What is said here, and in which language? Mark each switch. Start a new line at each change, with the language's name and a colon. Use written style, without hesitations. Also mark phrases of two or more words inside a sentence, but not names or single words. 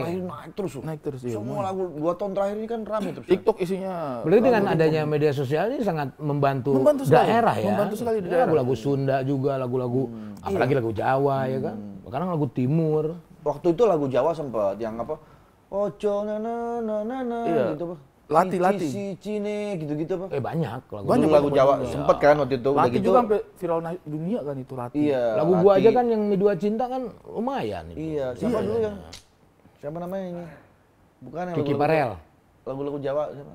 Indonesian: Naik terus. Semua lagu 2 tahun terakhir ini kan rame terus. TikTok isinya. Berarti dengan adanya media sosial ini sangat membantu daerah ya. Membantu sekali di daerah. Lagu-lagu Sunda juga, lagu-lagu apalagi lagu Jawa ya kan. Sekarang lagu Timur. Waktu itu lagu Jawa sempat yang apa? Ojo na na na na na gitu, Pak. Lati. Si Cine gitu-gitu, Pak. Banyak lagu. Banyak lagu Jawa sempet kan waktu itu. Lati gitu. juga sampai viral dunia kan itu Lati. Iya. Lagu gua aja kan yang Dua Cinta kan lumayan itu. Iya, siapa dulu yang siapa namanya ini? Bukan yang Kiki Parel. Lagu-lagu Jawa siapa?